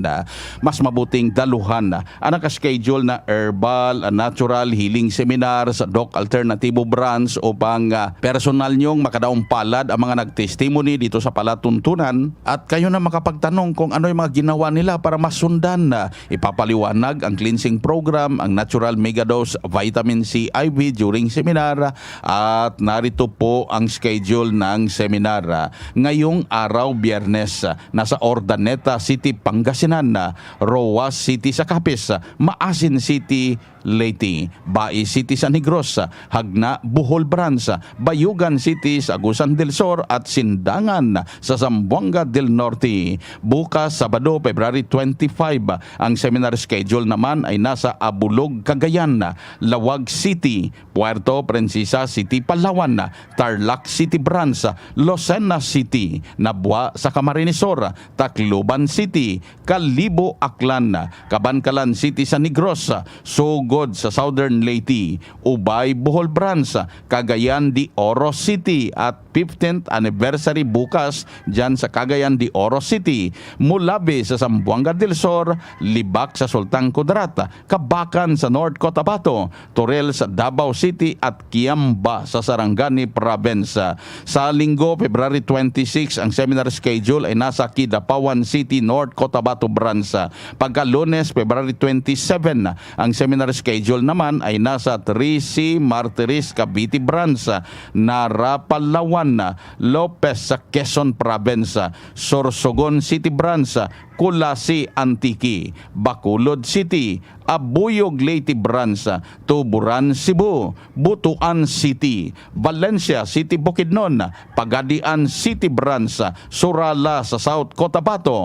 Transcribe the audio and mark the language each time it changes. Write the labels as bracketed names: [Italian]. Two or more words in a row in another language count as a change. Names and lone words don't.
[Filipino] Mas mabuting daluhan ang nakaschedule na [English] herbal natural healing seminar [Filipino] sa Doc Alternatibo branch upang personal nyong makadaong palad ang mga nagtestimony dito sa palatuntunan at kayo na makapagtanong kung ano yung mga ginawa nila para masundan. Ipapaliwanag ang [English] cleansing program, [Filipino] ang [English] natural megadose vitamin C IV during seminar [Filipino] at narito po ang schedule ng seminar. Ngayong araw, Biyernes, nasa Ordaneta City, Pangasinan, Roas City sa Capiz, Maasin City, Leyte, Bai City sa Negros, Hagna, Bohol Branch, Bayugan City sa Agusan del Sur at Sindangan sa Zamboanga del Norte. Bukas, Sabado, February 25, ang [English] seminar schedule [Filipino] naman ay nasa Abulog, Cagayan, Lawag City, Puerto Princesa City, Palawan, Tarlac City Branch, Lucena City, Nabua sa Camarinesor, Tacloban City, Kalibo, Aklan, Kabankalan City sa Negros, Sugod sa Southern Leyte, Ubay, Bohol Branch, Cagayan de Oro City at 15th anniversary bukas dyan sa Cagayan de Oro City, Mulabe sa Zamboanga del Sur, Libak sa Sultan Kudarat, Kabakan sa North Cotabato, Torel sa Davao City at Kiamba sa Sarangani Province. Sa Linggo, February 26, ang [English] seminar schedule [Filipino] ay nasa Kidapawan City, North Cotabato Branch. Pagka Lunes, February 27, ang [English] seminar schedule [Filipino] naman ay nasa 3C Martires, Cavite Branch, Nara, Palawan, Lopez sa Quezon Province, Sorsogon City Branch, Kulasi, Antique, Bacolod City, Abuyog Leyte Branch, Tuburan, Cebu, Butuan City, Valencia City, Bukidnon, Pagadian City Branch, Surala sa South Cotabato.